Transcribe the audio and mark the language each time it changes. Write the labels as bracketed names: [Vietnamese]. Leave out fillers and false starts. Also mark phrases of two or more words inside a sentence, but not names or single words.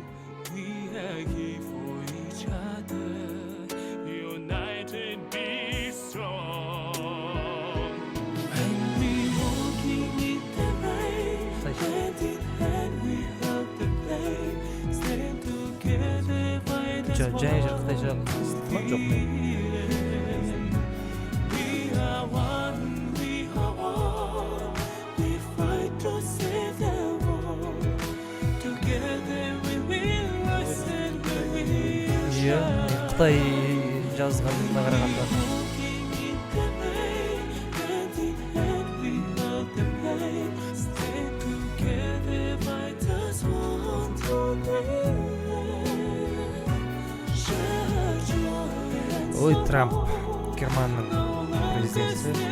[English] We are here for each other. United, be strong. And we walking in the rain. Hand in hand we hold the pain. Stand together, fight as one. [Kazakh] Жоқ мен. [English] We are one, we are one. We fight to save the world. Together we will rise and we will shine. [Kazakh] Қытай жазғанына қарағанда. [English] Walking in the rain, hand in hand we hold the pain. Stand together, fight as one today. Share joy and [Kazakh] Ой, Трамп, Германның президенті.